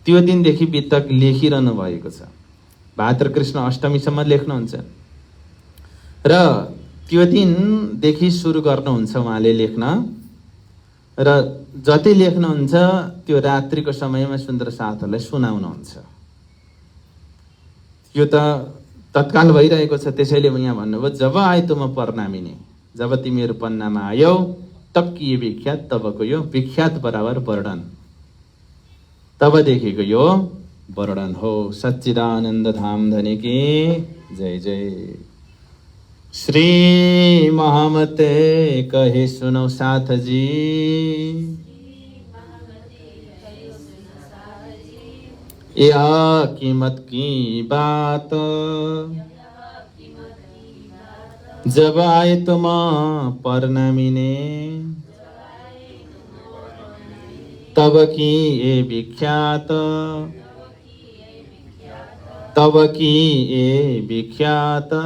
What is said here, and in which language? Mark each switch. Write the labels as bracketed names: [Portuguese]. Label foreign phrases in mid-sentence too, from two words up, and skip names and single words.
[Nepali] त्यो दिनदेखि वितक लेखिरहनु भएको छ। भाद्र कृष्ण अष्टमीसम्म लेख्नुहुन्छ र त्यो दिनदेखि सुरु गर्नुहुन्छ उहाँले लेख्न र जति लेख्नुहुन्छ त्यो रात्रिको समयमा सुन्दर साथहरूलाई सुनाउनुहुन्छ। यो त तत्काल भइरहेको छ। त्यसैले यहाँ भन्नुभयो [Hindi] जब आए तुम परनामिनी, [Nepali] जब तिमीहरू पन्नामा आयौ [Hindi] तक्किए विख्यात, [Nepali] तबको यो विख्यात बराबर वर्णन, तबदेखिको यो वर्णन हो। [Hindi] सच्चिदानन्द धाम धनी की जय जय। श्री महामते कहे सुनो साथ जी, यह कीमत की बात, जब आए तुम परनामिने, तब की ये विख्यात, तब की ये विख्यात।